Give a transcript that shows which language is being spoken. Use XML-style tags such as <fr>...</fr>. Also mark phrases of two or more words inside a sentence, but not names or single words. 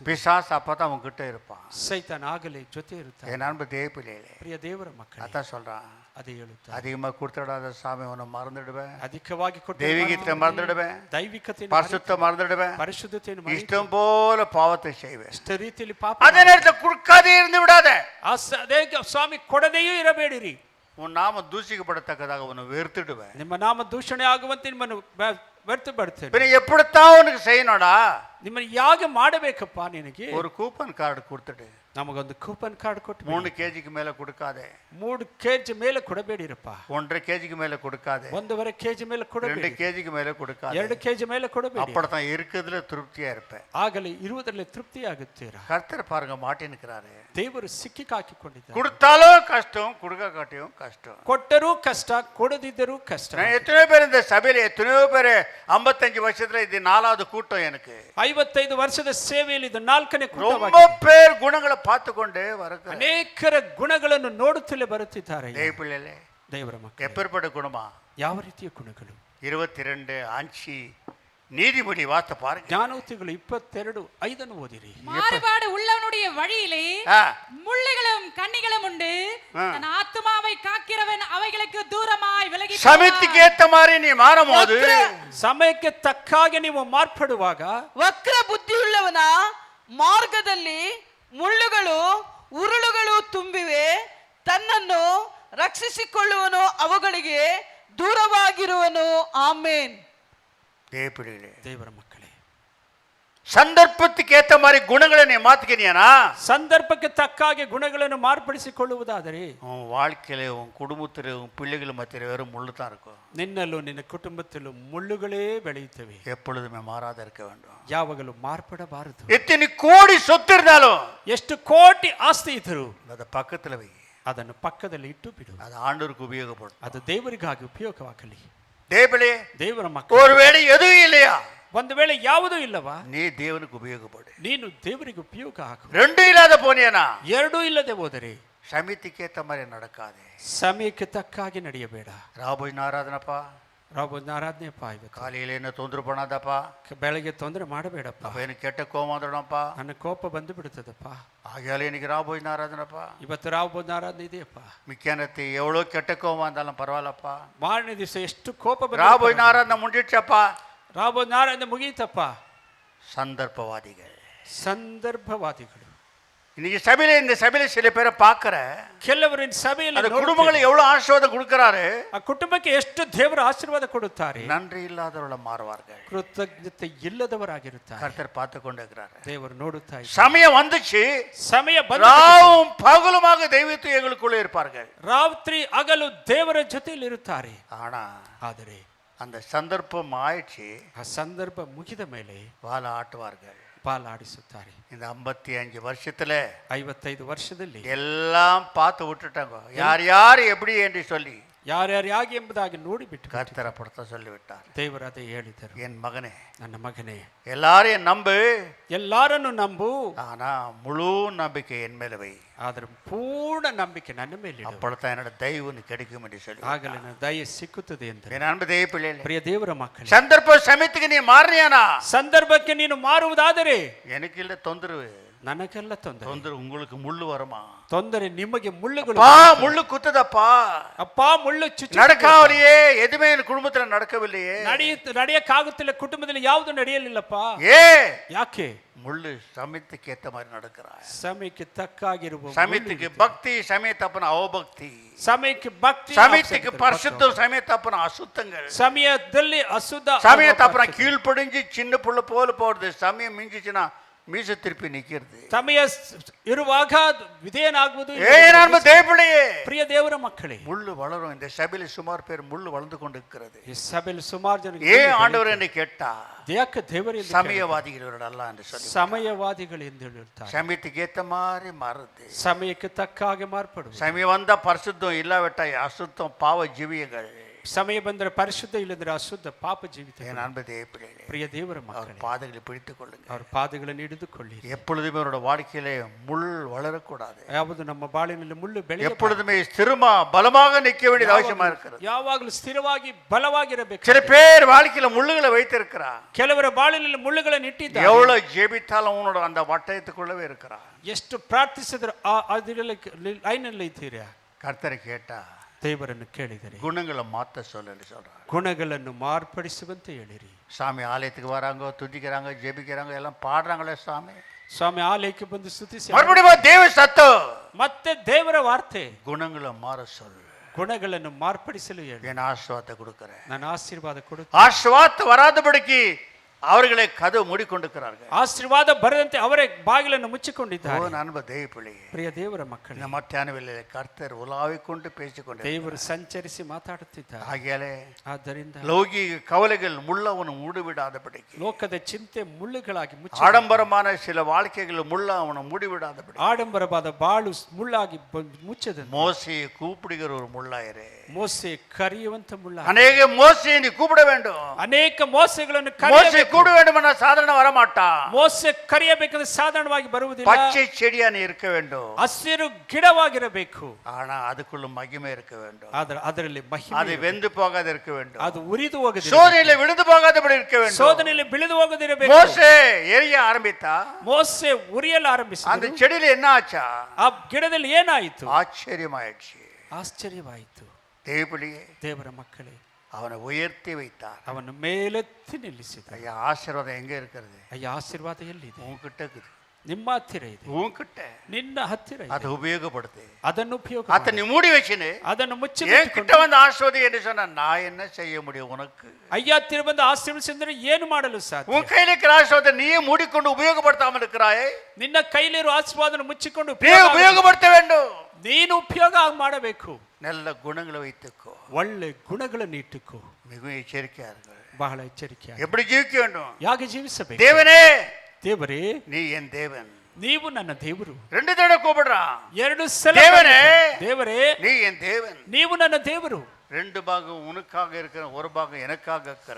<ta>பிசாசு அப்பதான் உங்ககிட்ட இருப்பான்.</ta> <kn>ಸೈತಾನ ಆಗಲೇ ಜೊತೆ ಇರುತ್ತಾನೆ.</kn> <ta>என் அன்பு தேவப்பிள்ளைகளே,</ta> <kn>ಪ್ರಿಯ ದೇವರ ಮಕ್ಕಳೇ,</kn> <ta>அதான் சொல்றான்,</ta> <kn>ಅದೇ ಹೇಳುತ್ತಾರೆ,</kn> <ta>அதிகமா கொடுத்துடாத சாமி உன்னை மறந்துடுவேன்,</ta> <kn>ಅಧಿಕವಾಗಿ ಕೊಟ್ಟು</kn> <ta>தெய்வீகத்தை மறந்துடுவேன்,</ta> <kn>ದೈವಿಕತೆ</kn> <ta>பரிசுத்த மறந்துடுவேன்,</ta> <kn>ಪರಿಶುದ್ಧತೆಯನ್ನು</kn> <ta>இஷ்டம் போல பாவத்தை செய்வேன்.</ta> <kn>ಇಷ್ಟ ರೀತಿಯಲ್ಲಿ ಪಾಪ</kn> <ta>அதே நேரத்தில் கொடுக்காதே இருந்து விடாத.</ta> <kn>ಅದೇ ಸ್ವಾಮಿ ಕೊಡದೆಯೂ ಇರಬೇಡಿರಿ.</kn> <ta>உன் நாம தூசிக்கப்படத்தக்கதாக உன்னை வெறுத்துடுவேன்.</ta> <kn>ನಿಮ್ಮ ನಾಮ ದೂಷಣೆ ಆಗುವಂತೆ ನಿಮ್ಮನ್ನು ವ್ಯರ್ಥ ಬರ್ತೇನೆ.</kn> <ta>பின்ன எப்படித்தான் உனக்கு செய்யணும்டா?</ta> <kn>ನಿಮ್ಮನ್ನು ಯಾಕೆ ಮಾಡಬೇಕಪ್ಪ? ನಿನಗೆ</kn> <ta>ஒரு</ta> <en>coupon card</en> <ta>கொடுத்துட்டு</ta> <kn>ನಮಗೊಂದು</kn> <en>coupon card</en> <kn>ಕೊಟ್ಟು</kn> <ta>3 kgக்கு மேல கொடுக்காதே,</ta> <kn>3 kg ಮೇಲೆ ಕೊಡಬೇಡಿರಪ್ಪ.</kn> <ta>1.5 kgக்கு மேல கொடுக்காதே,</ta> <kn>1.5 kg ಮೇಲೆ 2 ಕೊಡಬೇಡಿ,</kn> <ta>kgக்கு மேல கொடுக்காதே.</ta> <kn>2 kg ಮೇಲೆ ಕೊಡಬೇಡಿ.</kn> <ta>அப்பதான் இருக்கிறதுல திருப்தியா இருப்பேன்.</ta> <kn>ಆಗಲೇ ಇರುವುದರಲ್ಲಿ ತೃಪ್ತಿಯಾಗುತ್ತೀರಾ.</kn> <ta>கர்த்தர் பாருங்க மாட்டேன்னுக்கிறாரு.</ta> <kn>ದೇವರು ಸಿಕ್ಕಿಹಾಕಿಕೊಂಡಿದ್ದಾರೆ.</kn> <ta>கொடுத்தாலும் கஷ்டம், கொடுக்க காட்டியும் கஷ்டம்.</ta> <kn>ಕೊಟ್ಟರೂ ಕಷ್ಟ, ಕೊಡದಿದ್ದರೂ ಕಷ್ಟ.</kn> <ta>நான் எத்தனையோ பேர் இந்த சபையில எத்தனையோ பேர் 55 வருஷத்துல இது 4வது கூட்டம் எனக்கு.</ta> <kn>55 ವರ್ಷದ ಸೇವೆಯಲ್ಲಿ ಇದು 4ನೇ</kn> <ta>ரொம்ப</ta> <kn>ಕೂಟವಾಗಿದೆ.</kn> <ta>பேர் குணங்களை பார்த்து கொண்டே வருகிறார்.</ta> <kn>ಅನೇಕರ ಗುಣಗಳನ್ನು ನೋಡುತ್ತಲೇ ಬರುತ್ತಿದ್ದಾರೆ.</kn> <ta>தேவப்பிள்ளைகளே,</ta> <kn>ದೇವರ ಮಕ್ಕಳು,</kn> <ta>எப்பேற்பட்ட குணமா?</ta> <kn>ಯಾವ ರೀತಿಯ ಗುಣಗಳು?</kn> <ta>22:5 நீதிபதி வார்த்தை பாருங்க.</ta> <kn>ಜ್ಞಾನೋಕ್ತಿಗಳು 22:5 ಓದಿರಿ.</kn> <ta>மாறுபாடு உள்ளவனுடைய வழியிலே ஆ, முள்ளுகளும் கண்ணிகளும் உண்டு. தன் ஆத்துமாவை காக்கிறவன் அவைகளுக்கு தூரமாய் விலகி சமயத்துக்கு ஏத்த மாதிரி நீ மாறும் போது</ta> <kn>ಸಮಯಕ್ಕೆ ತಕ್ಕ ಹಾಗೆ ನೀವು ಮಾರ್ಪಡುವಾಗ ವಕ್ರ ಬುದ್ಧಿಯುಳ್ಳವನ ಮಾರ್ಗದಲ್ಲಿ ಮುಳ್ಳುಗಳು ಉರುಳುಗಳು ತುಂಬಿವೆ. ತನ್ನನ್ನು ರಕ್ಷಿಸಿಕೊಳ್ಳುವನು ಅವುಗಳಿಗೆ ದೂರವಾಗಿರುವನು. ಆಮೇನ್.</kn> <ta>தேவப்பிள்ளைகளே,</ta> <kn>ದೇವರ ಮಕ್ಕಳೇ,</kn> <ta>சந்தர்ப்பத்துக்கு ஏத்த மாதிரி குணங்களை நீ மாத்திக்கினியானா,</ta> <kn>ಸಂದರ್ಭಕ್ಕೆ ತಕ್ಕ ಹಾಗೆ ಗುಣಗಳನ್ನು ಮಾರ್ಪಡಿಸಿಕೊಳ್ಳುವುದಾದರೆ</kn> <ta>உன் வாழ்க்கையில உன் குடும்பத்தில உன் பிள்ளைகள் மத்தியில வெறும் முள்ளு தான் இருக்கும்.</ta> <kn>ನಿನ್ನಲ್ಲೂ ನಿನ್ನ ಕುಟುಂಬದಲ್ಲೂ ಮುಳ್ಳುಗಳೇ ಬೆಳೆಯುತ್ತವೆ.</kn> <ta>எப்பொழுதுமே மாறாத இருக்க வேண்டும்.</ta> <kn>ಯಾವಾಗಲೂ ಮಾರ್ಪಡಬಾರದು.</kn> <ta>எத்தனை கோடி சொத்து இருந்தாலும்</ta> <kn>ಎಷ್ಟು ಕೋಟಿ ಆಸ್ತಿ ಇದ್ದರೂ</kn> <ta>அதை பக்கத்துல வை.</ta> <kn>ಅದನ್ನು ಪಕ್ಕದಲ್ಲಿ ಇಟ್ಟು ಬಿಡು.</kn> <ta>அது ஆண்டவருக்கு உபயோகப்படும்.</ta> <kn>ಅದು ದೇವರಿಗಾಗಿ ಉಪಯೋಗವಾಗಲಿ.</kn> <ta>தேவப்பிள்ளை,</ta> <kn>ದೇವರ ಮಕ್ಕಳು,</kn> <ta>ஒருவேளை எதுவும் இல்லையா,</ta> <kn>ಒಂದು ವೇಳೆ ಯಾವುದೂ ಇಲ್ಲವಾ,</kn> <ta>நீ தேவனுக்கு உபயோகப்படு.</ta> <kn>ನೀನು ದೇವರಿಗೆ ಉಪಯೋಗ ಹಾಕು.</kn> <ta>ரெண்டும் இல்லாத போனியானா</ta> <kn>ಎರಡೂ ಇಲ್ಲದೆ ಹೋದರೆ</kn> <ta>சமயத்துக்கு ஏத்த மாதிரி நடக்காதே.</ta> <kn>ಸಮಯಕ್ಕೆ ತಕ್ಕ ಹಾಗೆ ನಡೆಯಬೇಡ.</kn> <ta>ராபோஜின ஆராதனப்பா,</ta> <kn>ರಾಬೋಜನ ಆರಾಧನೆಯಪ್ಪ, ಇವತ್ತು</kn> <ta>காலையில என்ன தொந்தரவு பண்ணாதப்பா,</ta> <kn>ಬೆಳಗ್ಗೆ ತೊಂದರೆ ಮಾಡಬೇಡಪ್ಪ.</kn> <ta>அப்ப எனக்கு கெட்ட கோவம் வந்துடும்ப்பா.</ta> <kn>ನನ್ನ ಕೋಪ ಬಂದು ಬಿಡುತ್ತದಪ್ಪ.</kn> <ta>ஆகையால இன்னைக்கு ராபோஜின ஆராதனப்பா.</ta> <kn>ಇವತ್ತು ರಾಬೋಜನ ಆರಾಧನೆ ಇದೆಯಪ್ಪ.</kn> <ta>மிக்கானத்து எவ்வளோ கெட்ட கோவம் இருந்தாலும் பரவாயில்லப்பா.</ta> <kn>ಮಾರನೇ ದಿವಸ ಎಷ್ಟು ಕೋಪ</kn> <ta>ராபோஜின ஆராதனை முடிஞ்சிடுச்சப்பா.</ta> <kn>ರಾಬೋಜನ ಆರಾಧನೆ ಮುಗಿಯಿತಪ್ಪ.</kn> <ta>சந்தர்ப்பவாதிகள்,</ta> <kn>ಸಂದರ್ಭವಾದಿಗಳು.</kn> <ta>இன்னைக்கு சபையில இந்த சபையில சில பேரை பார்க்கிற</ta> <kn>ಕೆಲವರು ಸಭೆಯಲ್ಲಿ</kn> <ta>அந்த குடும்பங்களை எவ்வளவு ஆசீர்வாதம் கொடுக்கிறாரு.</ta> <kn>ಆ ಕುಟುಂಬಕ್ಕೆ ಎಷ್ಟು ದೇವರ ಆಶೀರ್ವಾದ ಕೊಡುತ್ತಾರೆ.</kn> <ta>நன்றி இல்லாதவர்கள மாறுவார்கள்.</ta> <kn>ಕೃತಜ್ಞತೆ ಇಲ್ಲದವರಾಗಿರುತ್ತಾರೆ.</kn> <ta>கர்த்தர் பார்த்து கொண்டு இருக்கிறாரு.</ta> <kn>ದೇವರು ನೋಡುತ್ತಾ ಇದ್ದಾರೆ.</kn> <ta>சமயம் வந்துச்சு,</ta> <kn>ಸಮಯ ಬಂದ</kn> <ta>ராவும் பகலுமாக தெய்வத்து எங்களுக்குள்ளே இருப்பார்கள்.</ta> <kn>ರಾತ್ರಿ ಹಗಲು ದೇವರ ಜೊತೆಯಲ್ಲಿ ಇರುತ್ತಾರೆ.</kn> <ta>ஆனா</ta> <kn>ಆದರೆ</kn> <ta>அந்த சந்தர்ப்பம் ஆயிடுச்சு,</ta> <kn>ಆ ಸಂದರ್ಭ ಮುಗಿದ ಮೇಲೆ</kn> <ta>வாழ ஆட்டுவார்கள்.</ta> <kn>ಪಾಲಾಡಿಸುತ್ತಾರೆ.</kn> <ta>இந்த 55 வருஷத்துல</ta> <kn>55 ವರ್ಷದಲ್ಲಿ</kn> <ta>எல்லாம் பார்த்து விட்டுட்டாங்க, யார் யார் எப்படி என்று சொல்லி.</ta> <kn>ಯಾರ್ಯಾರು ಯಾಕೆ ಎಂಬುದಾಗಿ ನೋಡಿಬಿಟ್ಟು</kn> <ta>கர்த்தரை படுத்த சொல்லிவிட்டார்.</ta> <kn>ದೇವರು ಅದೇ ಹೇಳಿದರು,</kn> <ta>என் மகனே,</ta> <kn>ನನ್ನ ಮಗನೇ,</kn> <ta>எல்லாரையும் நம்பு,</ta> <kn>ಎಲ್ಲರನ್ನು ನಂಬು,</kn> <ta>ஆனா முழு நம்பிக்கை என் மேல வை.</ta> <kn>ಆದ್ರೆ ಪೂರ್ಣ ನಂಬಿಕೆ ನನ್ನ ಮೇಲೆ ಇಡು.</kn> <ta>அப்பொழுதுதான் என்னோட தெய்வம் கிடைக்கும் என்று சொல்லி.</ta> <kn>ಆಗಲೇ ನನ್ನ ದಯೆ ಸಿಕ್ಕುತ್ತದೆ ಎಂದರೆ.</kn> <ta>என் அன்பு தெய்வ பிள்ளைகளே,</ta> <kn>ಪ್ರಿಯ ದೇವರ ಮಕ್ಕಳೇ,</kn> <ta>சந்தர்ப்ப சமயத்துக்கு நீ மாறினியானா</ta> <kn>ಸಂದರ್ಭಕ್ಕೆ ನೀನು ಮಾರುವುದಾದರೆ</kn> <ta>எனக்கு இல்ல தொந்தரவு.</ta> <kn>ನನಗೆಲ್ಲ ತೊಂದರೆ.</kn> <ta>தொந்தரவு உங்களுக்கு முள்ளு வருமா?</ta> <kn>ತೊಂದರೆ ನಿಮಗೆ ಮುಳ್ಳುಗಳು.</kn> <ta>பா முள்ளு குத்துதப்பா.</ta> <kn>ಅಪ್ಪ ಮುಳ್ಳು ಚುಚ್ಚು.</kn> <ta>நடக்காவலையே, எதுவுமே என் குடும்பத்துல நடக்கவில்லையே.</ta> <kn>ನಡೆಯಕ್ಕಾಗುತ್ತಿಲ್ಲ, ಕುಟುಂಬದಲ್ಲಿ ಯಾವುದು ನಡೆಯಲಿಲ್ಲಪ್ಪ.</kn> <ta>ஏ</ta> <kn>ಯಾಕೆ?</kn> <ta>முள்ளு சமயத்துக்கு ஏத்த மாதிரி நடக்கிறாய்.</ta> <kn>ಸಮಯಕ್ಕೆ ತಕ್ಕಾಗಿರುವ</kn> <ta>சமயத்துக்கு பக்தி, சமயத்தப்பன அவபக்தி,</ta> <kn>ಸಮಯಕ್ಕೆ ಭಕ್ತಿ,</kn> <ta>சமயத்துக்கு பரிசுத்தம், சமயத்தப்பன அசுத்தங்கள்,</ta> <kn>ಸಮಯದಲ್ಲಿ ಅಶುದ್ಧ,</kn> <ta>சமயத்தப்பன கீழ்ப்படிஞ்சு சின்ன புள்ள போல போறது, சமயம் மிஞ்சிச்சுன்னா மீச திருப்பி நிக்கிறது.</ta> <kn>ಸಮಯ ಇರುವಾಗ ವಿಧೇಯನಾಗುವುದು.</kn> <ta>நான் தேவப்பிள்ளையே,</ta> <kn>ಪ್ರಿಯ ದೇವರ ಮಕ್ಕಳೇ,</kn> <ta>முள்ளு வளரும். இந்த சபையில சுமார் பேர் முள்ளு வளர்ந்து கொண்டிருக்கிறது.</ta> <kn>ಈ ಸಭೆಯಲ್ಲಿ ಸುಮಾರು ಜನ</kn> <ta>ஏன் ஆண்டவர் என்று கேட்டா,</ta> <kn>ಯಾಕೆ ದೇವರಿಂದ</kn> <ta>சமயவாதிகளோட அல்ல என்று சொல்லி.</ta> <kn>ಸಮಯವಾದಿಗಳು ಎಂದು ಹೇಳುತ್ತಾರೆ.</kn> <ta>சமயத்துக்கு ஏத்த மாதிரி மாறுது.</ta> <kn>ಸಮಯಕ್ಕೆ ತಕ್ಕ ಹಾಗೆ ಮಾರ್ಪಡು.</kn> <ta>சமயம் வந்தா பரிசுத்தம், இல்லாவிட்டா அசுத்தம், பாவ ஜீவியங்கள்.</ta> <kn>ಸಮಯ ಬಂದರೆ ಪರಿಶುದ್ಧ, ಇಲ್ಲದ್ರೆ ಅಶುದ್ಧ ಪಾಪ ಜೀವಿತ.</kn> <ta>என் அன்பு தேவப்பிள்ளைகளே,</ta> <kn>ಪ್ರಿಯ ದೇವರ</kn> <ta>அவர்</ta> <kn>ಮಕ್ಕಳೇ,</kn> <ta>பாதைகளை பிடித்துக் கொள்ளுங்க.</ta> <kn>ಅವರ ಪಾದಗಳನ್ನು ಹಿಡಿದುಕೊಳ್ಳಿ.</kn> <ta>எப்பொழுதுமே அவரோட வாழ்க்கையிலே முள் வளரக்கூடாது.</ta> <kn>ಯಾವುದು ನಮ್ಮ ಬಾಳಿನಲ್ಲಿ ಮುಳ್ಳು ಬೆಳೆಯ,</kn> <ta>எப்பொழுதுமே ஸ்திரமா பலமாக நிற்க வேண்டியது அவசியமா இருக்கிறது.</ta> <kn>ಯಾವಾಗಲೂ ಸ್ಥಿರವಾಗಿ ಬಲವಾಗಿರಬೇಕು.</kn> <ta>சில பேர் வாழ்க்கையில முள்ளுகளை வைத்திருக்கிறா.</ta> <kn>ಕೆಲವರ ಬಾಳಿನಲ್ಲಿ ಮುಳ್ಳುಗಳನ್ನು ಇಟ್ಟಿದ್ದಾರೆ.</kn> <ta>எவ்வளவு ஜெபித்தாலும் உன்னோட அந்த வட்டயத்துக்குள்ளவே இருக்கிறா.</ta> <kn>ಎಷ್ಟು ಪ್ರಾರ್ಥಿಸಿದ್ರು ಅದರಲ್ಲಿ ಲೈನಲ್ಲಿ ಇದ್ದೀರಾ.</kn> <ta>கர்த்தரை கேட்டா</ta> <kn>ದೇವರನ್ನು ಕೇಳಿದರೆ</kn> <ta>குணங்களை மாத்த சொல்லு சொல்றாங்க.</ta> <kn>ಗುಣಗಳನ್ನು ಮಾರ್ಪಡಿಸುವಂತೆ ಹೇಳಿರಿ.</kn> <ta>சாமி ஆலயத்துக்கு வராங்க, துதிக்கிறாங்க, ஜெபிக்கிறாங்க, எல்லாம் பாடுறாங்களே சாமி.</ta> <kn>ಸ್ವಾಮಿ ಆಲಯಕ್ಕೆ ಬಂದು ಸ್ತುತಿಸಿ</kn> <ta>மறுபடியும் தேவ சத்தம்,</ta> <kn>ಮತ್ತೆ ದೇವರ ವಾರ್ತೆ,</kn> <ta>குணங்களை மாற சொல்லு.</ta> <kn>ಗುಣಗಳನ್ನು ಮಾರ್ಪಡಿಸಲು ಹೇಳಿ.</kn> <ta>என் ஆசீர்வாதத்தை கொடுக்கிறேன்.</ta> <kn>ನಾನು ಆಶೀರ್ವಾದ ಕೊಡುತ್ತೇನೆ.</kn> <ta>ஆசீர்வாதத்தை வராதபடிக்கு அவர்களை கதவு மூடிக்கொண்டிருக்கிறார்கள்.</ta> <kn>ಆಶೀರ್ವಾದ ಬರದಂತೆ ಅವರೇ ಬಾಗಿಲನ್ನು</kn> <ta>ஓ</ta> <kn>ಮುಚ್ಚಿಕೊಂಡಿದ್ದಾರೆ.</kn> <ta>நண்ப தேவ பிள்ளையே,</ta> <kn>ಪ್ರಿಯ ದೇವರ ಮಕ್ಕಳೇ,</kn> <ta>இந்த மத்தியான வேளையிலே கர்த்தர் உலாவிக்கொண்டு பேசிக்கொண்டு</ta> <kn>ದೇವರು ಸಂಚರಿಸಿ ಮಾತಾಡುತ್ತಿದ್ದಾರೆ.</kn> <ta>ஆகியாலே</ta> <kn>ಆದ್ದರಿಂದ</kn> <ta>லௌகிக கவலைகள் முள்ளவನು மூடிவிடாதபடிக்கு,</ta> <kn>ಲೋಕದ ಚಿಂತೆ ಮುಳ್ಳುಗಳಾಗಿ ಮುಚ್ಚಿ,</kn> <ta>ஆடம்பரமான சில வாழ்க்கைகள் முள்ள அவனை மூடிவிடாதபடி</ta> <kn>ಆಡಂಬರವಾದ ಬಾಳು ಮುಳ್ಳಾಗಿ ಮುಚ್ಚದಂತೆ</kn> <ta>மோசையை கூப்பிடுகிற ஒரு முள்ளாயிரே.</ta> <kn>ಮೋಸೆ ಕರೆಯುವಂತ ಮುಳ್ಳ.</kn> <ta>அநேக மோசையை நீ கூப்பிட வேண்டும்.</ta> <kn>ಅನೇಕ ಮೋಸೆಗಳನ್ನು</kn> <ta>மோசை</ta> <kn>ಕರೆಯಬೇಕು.</kn> <ta>கூப்பிட வேண்டும் என சாதாரண வரமாட்டான்.</ta> <kn>ಮೋಸೆ ಕರೆಯಬೇಕಂದ್ರೆ ಸಾಧಾರಣವಾಗಿ ಬರುವುದಿಲ್ಲ.</kn> <ta>பச்சை செடியா நீ இருக்க வேண்டும்.</ta> <kn>ಹಸಿರು ಗಿಡವಾಗಿರಬೇಕು.</kn> <ta>ஆனா அதுக்குள்ள மகிமை இருக்க வேண்டும்.</ta> <kn>ಆದರೆ ಅದರಲ್ಲಿ ಮಹಿಮೆ</kn> <ta>அது வெந்து போகாத இருக்க வேண்டும்.</ta> <kn>ಅದು ಉರಿದು ಹೋಗದಿರಬೇಕು.</kn> <ta>சோதனையில விழுந்து போகாதபடி இருக்க வேண்டும்.</ta> <kn>ಸೋದನೆಯಲ್ಲಿ ಬಿಳಿದು ಹೋಗದಿರಬೇಕು.</kn> <ta>மோசே எரிய ஆரம்பித்தா,</ta> <kn>ಮೋಸೆ ಉರಿಯಲು ಆರಂಭಿಸಿದ.</kn> <ta>அந்த செடியில என்ன ஆச்சா?</ta> <kn>ಆ ಗಿಡದಲ್ಲಿ ಏನಾಯಿತು?</kn> <ta>ஆச்சரியமாயிடுச்சு.</ta> <kn>ಆಶ್ಚರ್ಯವಾಯಿತು.</kn> <ta>தேவபிள்ளையே,</ta> <kn>ದೇವರ ಮಕ್ಕಳೇ,</kn> <ta>அவனை உயர்த்தி வைத்தார்.</ta> <kn>ಅವನು ಮೇಲೆತ್ತಿ ನಿಲ್ಲಿಸಿದ.</kn> <ta>ஐயா, ஆசீர்வாதம் எங்க இருக்கிறது?</ta> <kn>ಅಯ್ಯ, ಆಶೀರ್ವಾದ ಎಲ್ಲಿದೆ?</kn> <ta>உன்கிட்ட இருக்குது.</ta> <kn>ನಿಮ್ಮ ಹತ್ತಿರ ಇದೆ.</kn> <ta>உன்கிட்ட</ta> <kn>ನಿನ್ನ ಹತ್ತಿರ ಇದೆ.</kn> <ta>அதை உபயோகப்படுத்து.</ta> <kn>ಅದನ್ನು ಉಪಯೋಗ</kn> <ta>அதை நீ மூடி வச்சுன்னு</ta> <kn>ಅದನ್ನು ಮುಚ್ಚಿ</kn> <ta>என்கிட்ட வந்து ஆஸ்வதி என்று சொன்னா நான் என்ன செய்ய முடியும் உனக்கு?</ta> <kn>ಅಯ್ಯ ಹತ್ತಿರ ಬಂದು ಆಶೀರ್ವದಿಸಿದ್ರೆ ಏನು ಮಾಡಲು ಸಾಧ್ಯ?</kn> <ta>உன் கையில இருக்கிற ஆஸ்வதை நீயே மூடிக்கொண்டு உபயோகப்படுத்தாமல் இருக்கிறாயே.</ta> <kn>ನಿನ್ನ ಕೈಲಿರುವ ಆಶೀರ್ವಾದವನ್ನು ಮುಚ್ಚಿಕೊಂಡು</kn> <ta>நீ உபயோகப்படுத்த வேண்டும்.</ta> <kn>ನೀನು ಉಪಯೋಗ ಮಾಡಬೇಕು.</kn> <ta>நல்ல குணங்களை வைத்துக்கோ.</ta> <kn>ಒಳ್ಳೆ ಗುಣಗಳನ್ನು ಇಟ್ಟುಕೋ.</kn> <ta>மிகவும் எச்சரிக்கையா இருக்கு.</ta> <kn>ಬಹಳ ಎಚ್ಚರಿಕೆ.</kn> <ta>எப்படி ஜீவிக்க வேண்டும்?</ta> <kn>ಯಾಕೆ ಜೀವಿಸಬೇಕು?</kn> <ta>தேவனே,</ta> <kn>ದೇವರೇ,</kn> <ta>நீ என் தேவன்.</ta> <kn>ನೀವು ನನ್ನ ದೇವರು.</kn> <ta>ரெண்டு தடவை கூப்பிடுறான்.</ta> <kn>ಎರಡು ಸಲ</kn> <ta>தேவனே,</ta> <kn>ದೇವರೇ,</kn> <ta>நீ என் தேவன்.</ta> <kn>ನೀವು ನನ್ನ ದೇವರು.</kn> <ta>ரெண்டு பாகம் உனக்காக இருக்கிற, ஒரு பாகம் எனக்காக இருக்கிற.</ta>